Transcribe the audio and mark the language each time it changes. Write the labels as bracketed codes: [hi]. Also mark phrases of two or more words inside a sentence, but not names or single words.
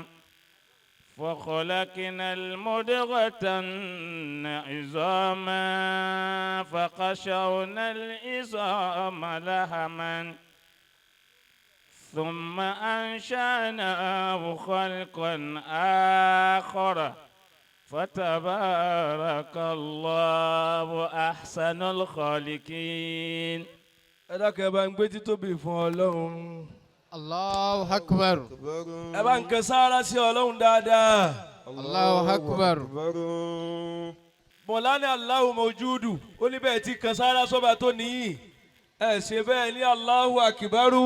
[ar] فخلقنا المضغة عظاما فقشرنا العظام لحما ثم أنشأناه خلقا آخر فتبارك الله أحسن الخالقين. [yo] ẹ dákẹ́ ẹ bá ń gbé títóbi fún ọlọ́run. [ar] الله أكبر. [yo] ẹ bá ń kẹ sáárá sí ọlọ́run dáadáa. [ar] الله أكبر. [yo] mọ̀lánà [ar] الله موجود [yo] ó ní bẹ́ẹ̀ tí kẹ sáárá sọ́ba tó níyì ẹ ṣe bẹ́ẹ̀ ní [ar] الله أكبر.